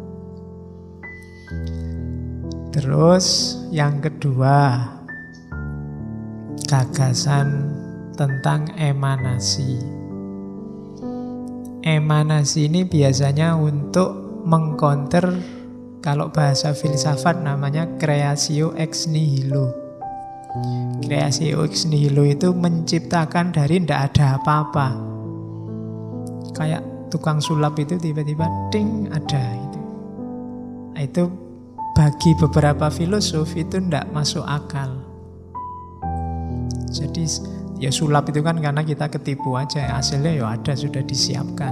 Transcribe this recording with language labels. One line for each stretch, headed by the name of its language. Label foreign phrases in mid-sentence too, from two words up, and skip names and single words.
Indonesian: Terus yang kedua, gagasan tentang emanasi. Emanasi ini biasanya untuk mengcounter, kalau bahasa filsafat namanya
Latin: creatio ex nihilo. Creatio ex nihilo
Indonesian: itu menciptakan dari tidak ada apa-apa. Kayak tukang sulap itu tiba-tiba ding ada itu. Nah, itu bagi beberapa filosof itu tidak masuk akal. Jadi ya sulap itu kan karena kita ketipu aja, hasilnya ya ada, sudah disiapkan.